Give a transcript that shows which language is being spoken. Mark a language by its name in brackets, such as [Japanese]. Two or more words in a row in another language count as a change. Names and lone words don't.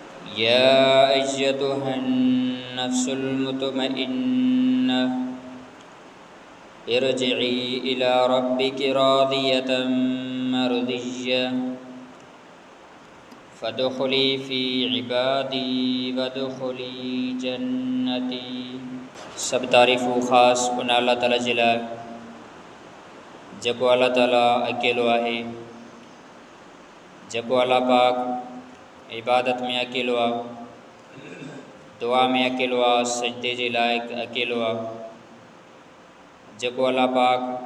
[Arabic] يا أيتها النفس المطمئنة ارجعي إلى ربك راضية مرضية فادخلي في عبادي وادخلي جنتي. [Sindhi] सब तारीफ़ ख़ास उन अल्लाह ताला जे लाइ जेको अल्लाह ताला अकेलो आहे, जेको अल्लाह पाक इबादत में अकेलो आहे, दुआ में अकेलो आहे, सजदे जे लाइक़ अकेलो आहे, जेको अल्लाह पाक